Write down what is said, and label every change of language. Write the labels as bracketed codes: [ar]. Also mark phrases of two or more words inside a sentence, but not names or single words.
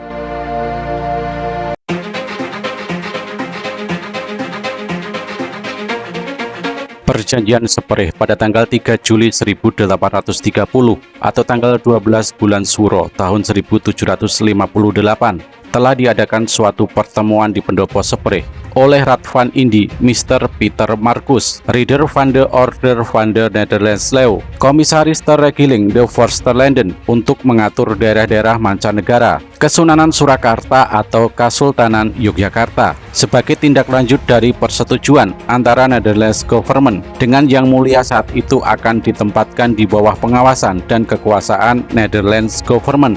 [id] Perjanjian Sepereh pada tanggal 3 Juli 1830 atau tanggal 12 bulan Suro tahun 1758 telah diadakan suatu pertemuan di Pendopo Sepereh oleh Raad van Indi, Mr. Peter Marcus, Ridder van de Order van de Netherlands Leeuw, Komisaris ter Regeling de Vorsterlanden untuk mengatur daerah-daerah mancanegara, Kesunanan Surakarta atau Kesultanan Yogyakarta, sebagai tindak lanjut dari persetujuan antara Netherlands Government dengan Yang Mulia saat itu akan ditempatkan di bawah pengawasan dan kekuasaan Netherlands Government.